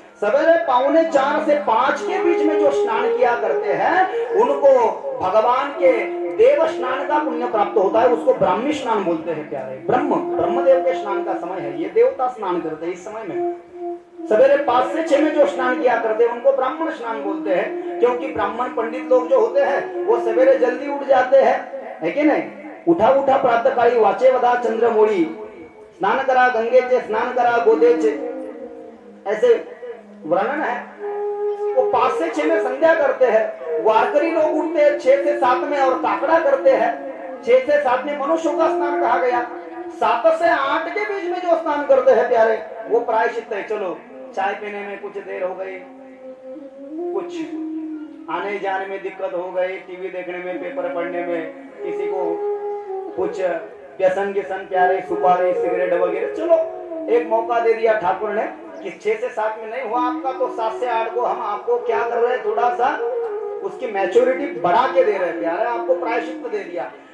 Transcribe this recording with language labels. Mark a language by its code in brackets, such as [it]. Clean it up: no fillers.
[hi] सवेरे 4:45 से 5 के बीच में जो स्नान किया करते हैं, उनको भगवान के देव स्नान का पुण्य प्राप्त होता है, उसको ब्राह्मी स्नान बोलते हैं प्यारे। ब्रह्मदेव के स्नान का समय है, ये देवता स्नान करते हैं इस समय में। सवेरे 5 से 6 में जो स्नान किया करते हैं उनको ब्राह्मण स्नान बोलते हैं, क्योंकि ब्राह्मण पंडित लोग जो होते हैं वो सवेरे जल्दी उठ जाते हैं, है कि नहीं। [mr] उठा प्रातः काळी वाचे वदा चंद्रमोळी, स्नान करा गंगेचे, स्नान करा गोदेचे, [hi] ऐसे वर्णन है। वो 5 से 6 में संध्या करते हैं। वारकरी लोग उठते हैं 6 से 7 में और काकड़ा करते हैं। 6 से 7 में मनुष्यों का स्नान कहा गया। 7 से 8 के बीच में जो स्नान करते हैं प्यारे, वो प्रायश्चित है। चलो चाय पीने में कुछ देर हो गई, कुछ आने जाने में दिक्कत हो गई, टीवी देखने में, पेपर पढ़ने में, किसी को कुछ व्यसन प्यारे, सुपारी सिगरेट वगैरह, चलो एक मौका दे दिया ठाकुर ने कि 6 से 7 में नहीं हुआ आपका, तो 7 से 8 को हम आपको क्या कर रहे हैं, थोड़ा सा उसकी मैच्योरिटी बढ़ा के दे रहे हैं प्यारे, आपको प्रायश्चित दे दिया।